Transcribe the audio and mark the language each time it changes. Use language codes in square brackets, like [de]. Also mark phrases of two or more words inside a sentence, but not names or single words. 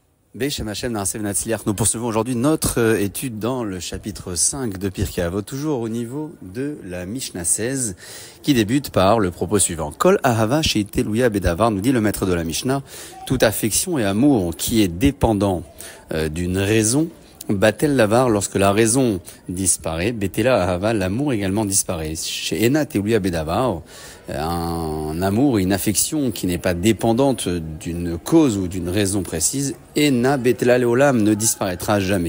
[he] בשם השם נעשה נצליח. [fr] Nous poursuivons aujourd'hui notre étude dans le chapitre 5 de Pirkei Avot, toujours au niveau de la Mishnah 16, qui débute par le propos suivant. [he] כל אהבה שהיא תלויה בדבר, [fr] nous dit le maître de la Mishnah, toute affection et amour qui est dépendant d'une raison, [he] בטל דבר, [fr] lorsque la raison disparaît, [he] בטלה אהבה, [fr] l'amour également disparaît. [he] שאינה תלויה בדבר, [fr] un amour, une affection qui n'est pas dépendante d'une cause ou d'une raison précise, [he] אינה בטלה לעולם, [fr] ne disparaîtra jamais.